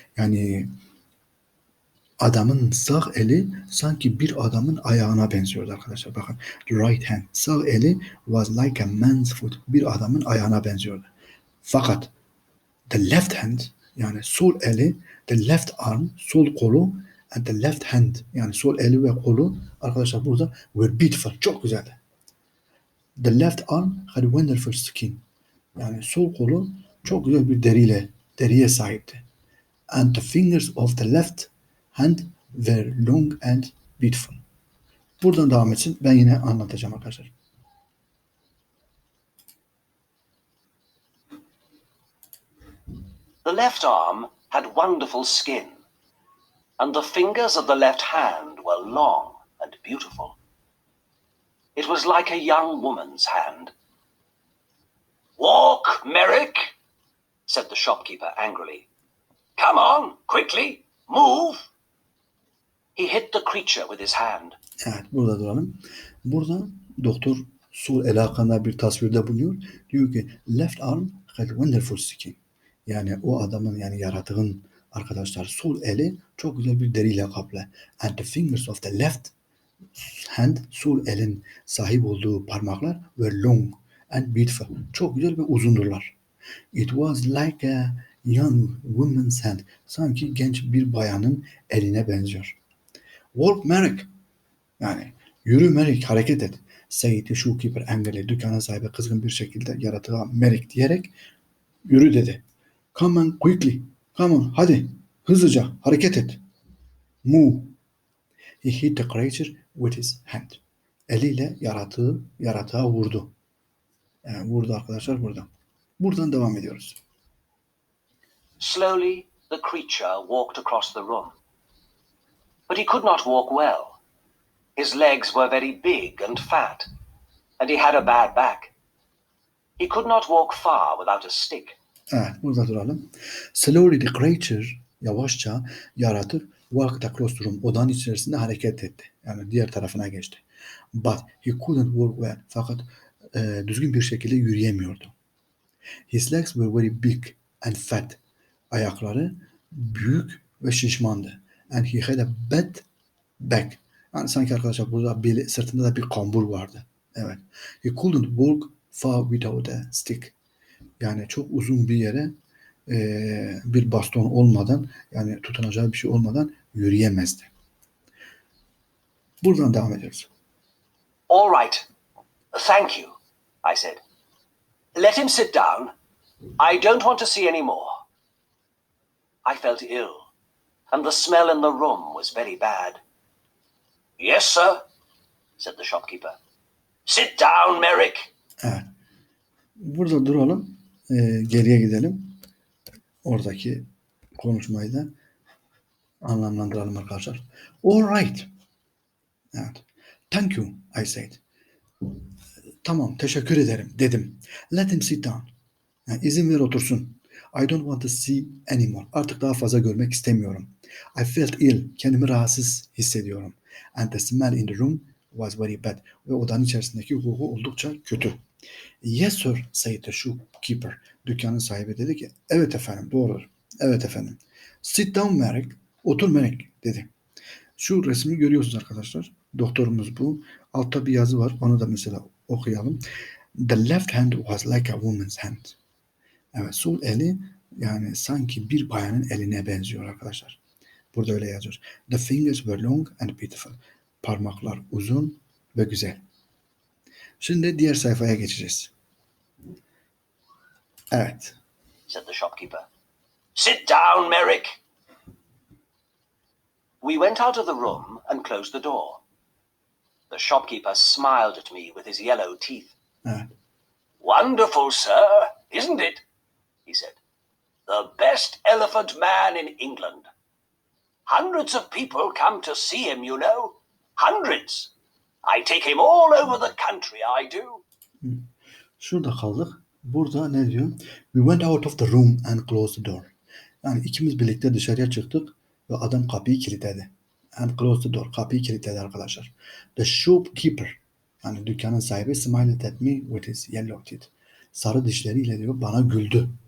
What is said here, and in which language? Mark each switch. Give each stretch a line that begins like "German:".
Turkish: Yani adamın sağ eli sanki bir adamın ayağına benziyordu arkadaşlar. Bakın.
English: The right hand.
Turkish: Sağ eli
English: was like a man's foot.
Turkish: Bir adamın ayağına benziyordu. Fakat
English: the left hand
Turkish: yani sol eli,
English: the left arm,
Turkish: sol kolu
English: and the left hand
Turkish: yani sol eli ve kolu arkadaşlar burada
English: were beautiful.
Turkish: Çok güzeldi.
English: The left arm had wonderful skin.
Turkish: Yani sol kolu çok güzel bir deriye sahipti.
English: And the fingers of the left hand were long and beautiful.
Turkish: Buradan devam etsin. Ben yine anlatacağım arkadaşlar.
English: The left arm had wonderful skin, and the fingers of the left hand were long and beautiful. It was like a young woman's hand. "Walk, Merrick," said the shopkeeper angrily. "Come on, quickly, move." He hit the creature with his hand.
Turkish: Evet, burada duralım. Burada doktor sol eli hakkında bir tasvirde bulunuyor. Diyor ki
English: left arm had wonderful skin.
Turkish: Yani o adamın yani yaratığın arkadaşlar sol eli çok güzel bir deriyle kaplı.
English: And the fingers of the left hand
Turkish: sol elin sahip olduğu parmaklar
English: were long and beautiful.
Turkish: Çok güzel ve uzundurlar.
English: It was like a young woman's hand.
Turkish: Sanki genç bir bayanın eline benziyor.
English: Walk Merrick.
Turkish: Yani yürü Merrick, hareket et.
English: Said the shopkeeper angrily.
Turkish: Dükkanın sahibi kızgın bir şekilde yaratığa Merrick diyerek yürü dedi.
English: Come on quickly. Come on
Turkish: hadi. Hızlıca hareket et.
English: Move. He hit the creature with his hand.
Turkish: Eliyle yaratığa vurdu. Yani vurdu arkadaşlar burada. Buradan devam ediyoruz.
English: Slowly, the creature walked across the room. But he could not walk well. His legs were very big and fat, and he had a bad back. He could not walk far without a stick.
Turkish: Evet, burada duralım.
English: Slowly the creature,
Turkish: yavaşça yaratık
English: walked across the room,
Turkish: odanın içerisinde hareket etti. Yani diğer tarafına geçti.
English: But he couldn't walk well.
Turkish: Fakat düzgün bir şekilde yürüyemiyordu.
English: His legs were very big and fat.
Turkish: Ayakları büyük ve şişmandı.
English: And he had a bad back.
Turkish: Yani sanki arkadaşlar burada sırtında da bir kambur vardı. Evet.
English: He couldn't walk far without a stick.
Turkish: Yani çok uzun bir yere bir baston olmadan, yani tutunacağı bir şey olmadan yürüyemezdi. Buradan devam ediyoruz.
English: All right. Thank you, I said. Let him sit down. I don't want to see any more. I felt ill, and the smell in the room was very bad. Yes, sir, said the shopkeeper. Sit down, Merrick.
Turkish: Evet. Burada duralım. Geriye gidelim. Oradaki konuşmayı da anlamlandıralım arkadaşlar.
English: All right.
Turkish: Evet.
English: Thank you, I said.
Turkish: Tamam, teşekkür ederim dedim.
English: Let him sit down.
Turkish: Yani izin ver otursun.
English: I don't want to see anymore.
Turkish: Artık daha fazla görmek istemiyorum.
English: I felt ill.
Turkish: Kendimi rahatsız hissediyorum.
English: And the smell in the room was very bad.
Turkish: Ve odanın içerisindeki koku oldukça kötü.
English: Yes sir, said the shopkeeper.
Turkish: Dükkanın sahibi dedi ki, evet efendim, doğrudur. Evet efendim.
English: Sit down Merrick.
Turkish: Otur Merrick dedi. Şu resmi görüyorsunuz arkadaşlar. Doktorumuz bu. Altta bir yazı var. Onu da mesela okuyalım.
English: The left hand was like a woman's hand.
Turkish: Evet, sol eli yani sanki bir bayanın eline benziyor arkadaşlar. Burada öyle yazıyor.
English: The fingers were long and beautiful.
Turkish: Parmaklar uzun ve güzel. Şimdi diğer sayfaya geçeceğiz. Evet.
English: Said the shopkeeper. Sit down, Merrick. We went out of the room and closed the door. The shopkeeper smiled at me with his yellow teeth.
Turkish: Evet.
English: Wonderful, sir, isn't it? He said. The best elephant man in England. Hundreds of people come to see him, you know. Hundreds. I take him all over the country, I do.
Turkish: Şurada kaldık. Burada ne diyor?
English: We went out of the room and closed the door.
Turkish: Yani ikimiz birlikte dışarıya çıktık ve adam kapıyı kilitledi.
English: And closed the door.
Turkish: Kapıyı kilitledi arkadaşlar.
English: The shopkeeper,
Turkish: yani dükkanın sahibi,
English: smiled at me with his yellow teeth.
Turkish: Sarı dişleriyle diyor bana güldü.